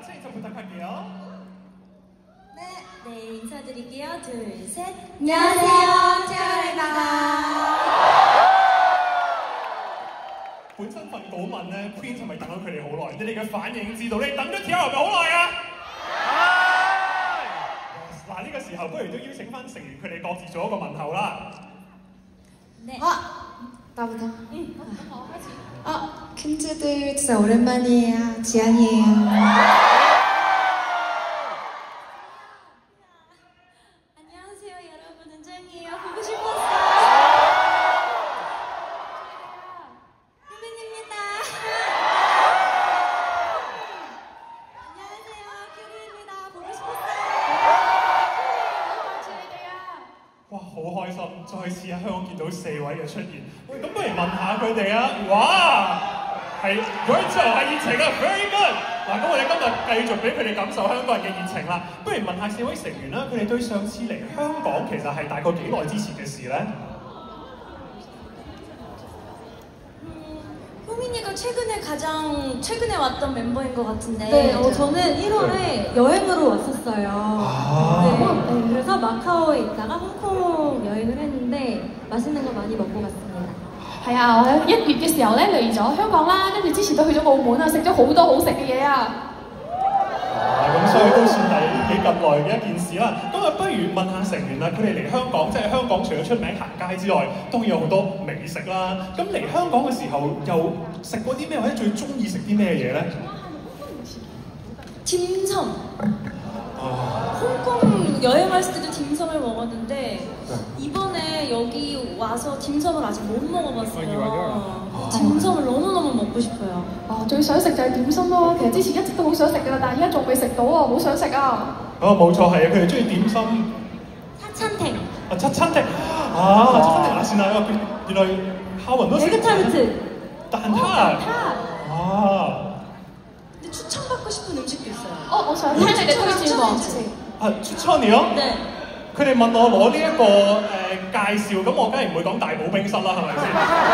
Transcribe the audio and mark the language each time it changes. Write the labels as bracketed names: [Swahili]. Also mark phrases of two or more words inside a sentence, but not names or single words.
[Korean] 좀 부탁할게요. 네, 인사드릴게요. 둘, 셋. 안녕하세요, 티아라입니다. [Cantonese] 本身份稿問咧 ，Queen 係咪等咗佢哋好耐？你哋嘅反應知道，你等咗 Tiara 咪好耐啊？嗱，呢個時候不如都邀請翻成員佢哋各自做一個問候啦。 [Korean] 네. 나부터. 퀸즈들 진짜 오랜만이에요. 지안이에요. 안녕하세요, 여러분. 은정이에요. 보고 싶었어요. 혜민입니다. 안녕하세요, 큐리입니다. 보고 싶었어요. [Cantonese] 哇，好開心，再次喺香港見到4位嘅出現。喂，咁不如問下佢哋啊！哇，係嗰之後係熱情啊 ， [English] very good。 [Cantonese] 嗱，咁我哋今日繼續俾佢哋感受香港人嘅熱情啦。不如問下4位成員啦，佢哋對上次嚟香港其實係大概幾耐之前嘅事咧？ [Korean] 효민이가 최근에 왔던 멤버인 것 같은데. 네, 저는 1월에 여행으로 왔었어요. 네, 그래서 마카오에 있다가 홍콩 여행을 했는데 맛있는 거 많이 먹고 갔습니다. [Cantonese] 係啊，我喺1月嘅時候咧嚟咗香港啦，跟住之前都去咗澳門啊，食咗好多好食嘅嘢啊！咁所以都算係幾近耐嘅一件事啦。咁啊，不如問下成員啦，佢哋嚟香港，即係香港除咗出名行街之外，當然有好多美食啦。咁嚟香港嘅時候，又食過啲咩，或者最中意食啲咩嘢咧？ [Korean] 딤섬. 홍콩 여행 갔을 때도 딤섬을 먹었는데 이번에 여기 와서 딤섬을 아직 못 먹어봤어요. 딤섬을 너무너무 먹고 싶어요. [Cantonese] 最想食就係點心咯。其實之前一直都好想食㗎啦，但係而家仲未食到啊，好想食啊！冇錯係啊，佢哋中意點心。 [Korean] 차찬택. 차찬택. 차찬택 아시나요? 原來 하원도 에그타르트. [Cantonese] 蛋撻. [Korean] 근데 추천받고 싶은 음식도 있어요. [Cantonese] 我想聽你哋推薦喎。 [Korean] 추천이요? 네. [Cantonese] 佢哋問我攞呢一個介紹，咁我梗係唔會講大寶冰室啦，係咪先？